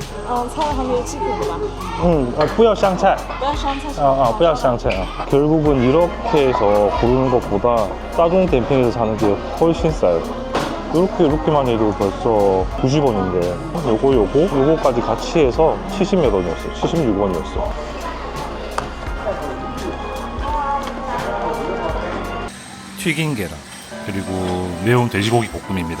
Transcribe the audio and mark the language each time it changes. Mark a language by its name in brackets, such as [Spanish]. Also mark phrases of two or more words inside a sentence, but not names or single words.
[Chinese] 菜还没有忌口的吧？不要香菜. 不要香菜。不要香菜. [Korean] 결국은 이렇게 해서 고르는 것보다 따종 댐핑에서 사는 게 훨씬 싸요. 이렇게만 해도 벌써 90원인데 요거까지 같이 해서 70몇 원이었어. 76원이었어. 튀긴 계란 그리고 매운 돼지고기 볶음입니다.